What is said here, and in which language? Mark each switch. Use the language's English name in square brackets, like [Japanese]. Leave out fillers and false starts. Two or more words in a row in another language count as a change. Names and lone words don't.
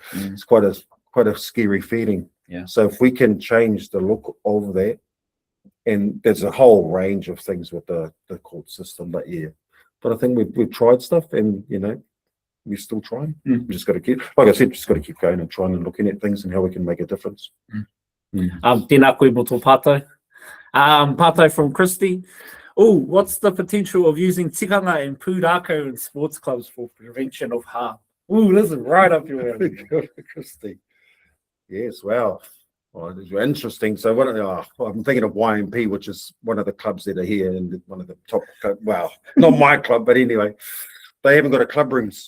[English] It's quite a scary feeling. So if we can change the look of that, and there's a whole range of things with the court system, but I think we've tried stuff, and you know, we're still trying. We just got to keep, like I said, just got to keep going and trying and looking at things and how we can make a difference. [Māori] Tēnā koe mo tō pātai. Pātai from Christy. [English] Oh, what's the potential of using tikanga and pūrākau in sports clubs for prevention of harm? Oh, this is right up your alley. Christy. Yes, wow. Well, this is interesting. So I'm thinking of YMP, which is one of the clubs that are here and one of the top, well, not my club, but anyway, they haven't got a club rooms.